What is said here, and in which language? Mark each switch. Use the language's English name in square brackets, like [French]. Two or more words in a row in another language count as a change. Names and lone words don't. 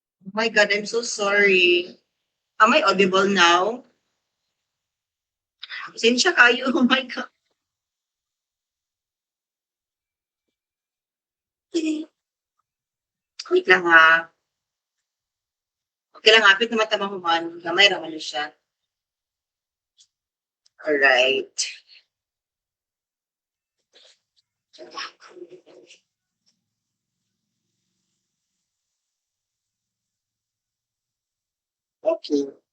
[English] Oh my God, I'm so sorry. Am I audible now? [Filipino] Pasensya kayo. [English] Oh my God. [Filipino] Wait lang ha. [Cebuano] Okay lang, hapit naman tamahuman. Gamay raman na siya. Alright. Okay.